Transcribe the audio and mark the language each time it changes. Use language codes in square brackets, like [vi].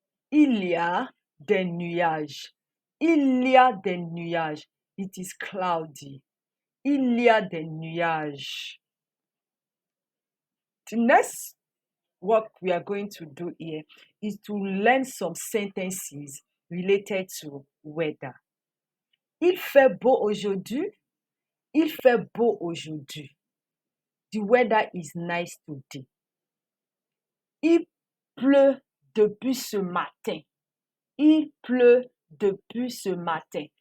[fr] Il y a des nuages. Il y a des nuages. [en] It is cloudy. [fr] Il y a des nuages. [en] The next work we are going to do here is to learn some sentences related to weather. [fr] Il fait beau aujourd'hui. Il fait beau aujourd'hui. [en] The weather is nice today. [fr] Il pleut depuis ce matin. Il pleut depuis ce matin.